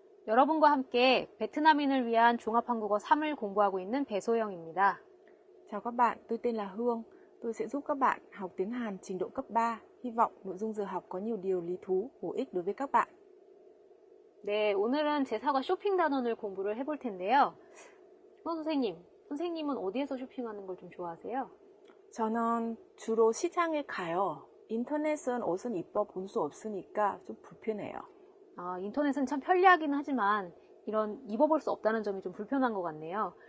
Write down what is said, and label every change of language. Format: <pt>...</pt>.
<ko>여러분과 함께 베트남인을 위한 종합한국어 3을 공부하고 있는 배소영입니다.</ko> <vi>Chào các bạn, tôi tên là Hương. Tôi sẽ giúp các bạn học tiếng Hàn trình độ cấp 3. Hy vọng nội dung giờ học có nhiều điều lý thú, bổ ích đối với các bạn.</vi> <ko>네, 오늘은 제4과 쇼핑 단원을 공부를 해볼 텐데요. 선생님은 어디에서 쇼핑하는 걸 좀 좋아하세요? 저는 주로 시장에 가요. 인터넷은 옷은 이뻐 볼 수 없으니까 좀 불편해요. 인터넷은 참 편리하긴 하지만 이런 입어볼 수 없다는 점이 좀 불편한 것 같네요.</ko>